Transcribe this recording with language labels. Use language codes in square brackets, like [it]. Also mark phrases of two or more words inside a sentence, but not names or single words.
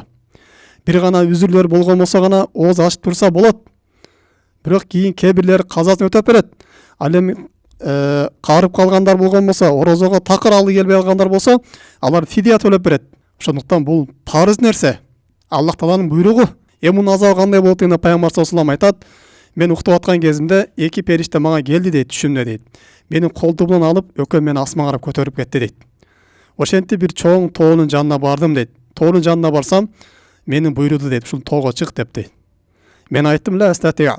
[ky] Бир гана үзүрлөр болгон болсо гана ооз ачып турса болот. Бирок кийин кээ бирлери казасын өтөп берет. Ал эми карып калгандар болгон болсо, орозого такыр алы келбей калгандар болсо, алар фидия төлөп берет. Ошондуктан бул парыз нерсе. Аллах Тааланын буйругу. Мунун азабы кандай болот дегенде пайгамбар [ar] صلى الله عليه وسلم [ky] айтат: мен уктуп аткан кезимде эки периште мага келди дейт, түшүмдө дейт. Менин колтугумдан алып, өкөм мени асманга карап көтөрүп кетти дейт. Ошентип бир чоң тоонун жанына бардым дейт. Тоонун жанына барсам, менин буйруду дейт, ушул тоого чык деп дейт. Мен айттым: [ar] لا أستطيع.